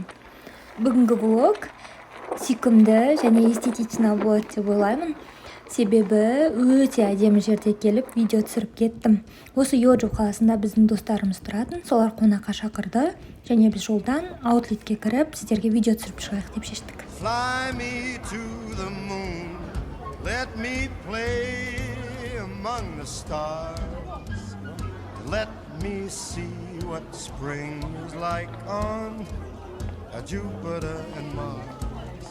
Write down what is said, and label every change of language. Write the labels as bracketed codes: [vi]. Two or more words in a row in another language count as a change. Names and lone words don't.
[kk] Бүгінгі влог сүйкімді және эстетично болады деп ойлаймын. Себебі өте әдемі жерде келіп видео түсіріп кеттім. Осы Йоджу қаласында біздің достарымыз тұратын, солар қонаққа шақырды және біз жолдан аутлетке кіріп сіздерге видео түсіріп шығайық деп шештік. [en] Fly me to the moon, let me play among the stars, let me see what spring is like on Jupiter and Mars.